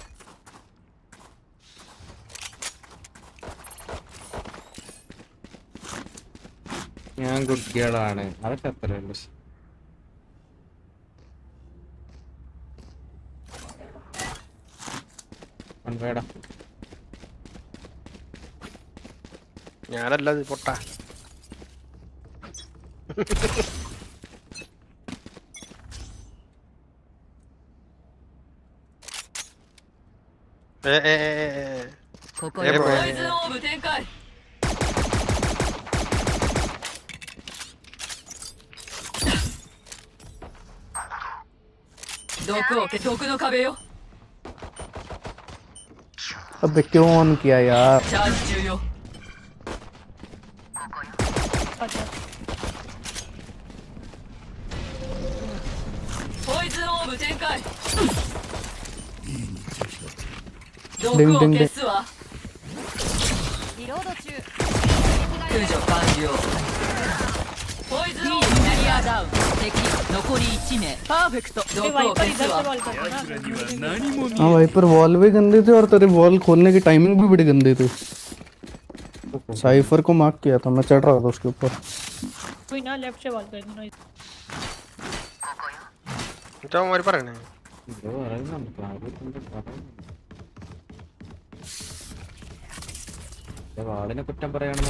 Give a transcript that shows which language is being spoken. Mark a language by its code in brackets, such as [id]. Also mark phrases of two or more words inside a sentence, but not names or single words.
[ml] ഞാൻ [en] good girl ആണ്, [ml] അതൊക്കെ അത്രേ ഉള്ളൂ. വേടാ ഞാനല്ലത് പൊട്ടാ. [ja] ここでポイズンオーブ展開 毒の壁よ [hi] अबे क्यों ऑन किया यार? [ja] チャージ中よ ポイズンオーブ展開 毒を消すわリロード中駆除完了 ポイズンオーブキャリアダウン敵残り1名パーフェクト毒を消すわ [hi] हाँ वाइपर वॉल भी गंदे थे और तेरे वॉल खोलने की टाइमिंग भी बड़ी गंदी थी. साइफर को मार्क किया था, मैं चढ़ रहा था उसके ऊपर. कोई ना लेफ्ट से वॉल कर देना. क्या हमारे पर है? [ml] വാളിനെ കുറ്റം പറയാണെന്ന്